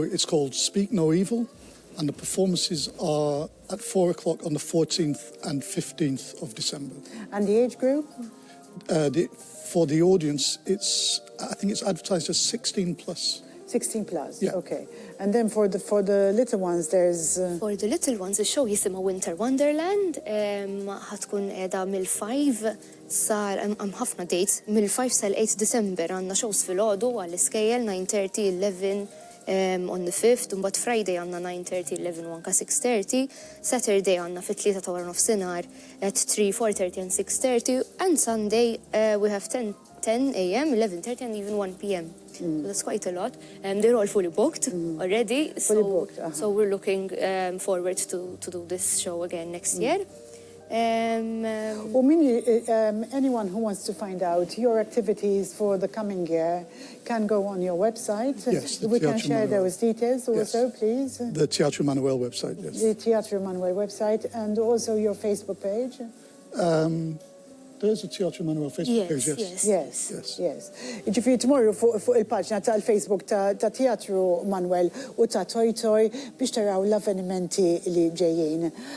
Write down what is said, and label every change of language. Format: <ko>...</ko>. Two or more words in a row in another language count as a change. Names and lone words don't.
<en>It's called Speak No Evil, and the performances are at 4 o'clock on the 14th and 15th of December. And the age group? For the audience, I think it's advertised as 16 plus. 16 plus, yeah. Okay. And then for the little ones, there's... For the little ones, the show</en> <mt>jisimha Winter Wonderland, ħatkun qiegħda mill-5 sar ħafna dates, mill-5 sal-8 December għandna shows fil-għodu għall-iskejjel 9:30, 11</mt> <en>on the 5th,</en> <mt>un Friday għandna 9:30, 11 u anka 6:30, Saturday għandna fit-3 ta' wara nofsinhar</mt> <en>at 3, 4:30 and 6:30, and Sunday we have 10 a.m., 11:30 and even 1 p.m. So that's quite a lot. They're all fully booked already. Fully booked. So we're looking forward to do this show again next year. Anyone who wants to find out your activities for the coming year can go on your website. Yes, we can share those details also, yes. Please. The Teatro Manuel website, yes. The Teatro Manuel website, and also your Facebook page. There's a Teatro Manuel Facebook page, yes. Yes.</en> <mt>Ġifieri tomorrow fuq il-paġna tal-Facebook ta' Teatro Manuel u ta' Toi Toi biex taraw l-avvenimenti li ġejjin.</mt>